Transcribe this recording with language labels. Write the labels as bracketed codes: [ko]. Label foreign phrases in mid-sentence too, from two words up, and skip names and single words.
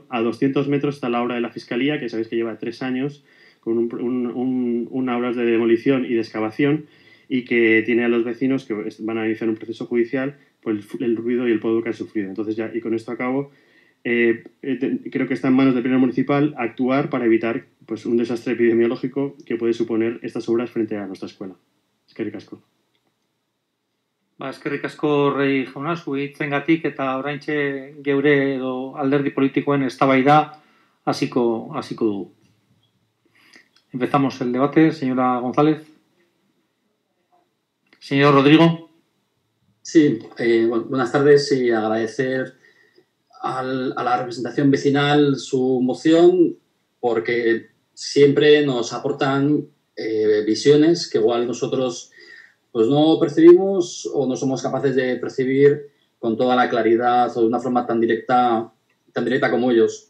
[es] A 200 metros está la obra de la Fiscalía, que sabéis que lleva 3 años, con una obra de demolición y de excavación, y que tiene a los vecinos que van a iniciar un proceso judicial por el ruido y el polvo que han sufrido. Entonces ya, y con esto acabo, creo que está en manos del Pleno Municipal actuar para evitar pues, un desastre epidemiológico que puede suponer estas obras frente a nuestra escuela. [eu] Eskerrik asko. Eskerrik asko Rei jauna, zure hitzengatik eta oraintxe geure edo alderdi politikoen eztabaida hasiko dugu. [es] Empezamos el debate, señora González. Señor Rodrigo. Sí, buenas tardes y agradecer a la representación vecinal su moción porque siempre nos aportan visiones que igual nosotros pues no percibimos o no somos capaces de percibir con toda la claridad o de una forma tan directa como ellos.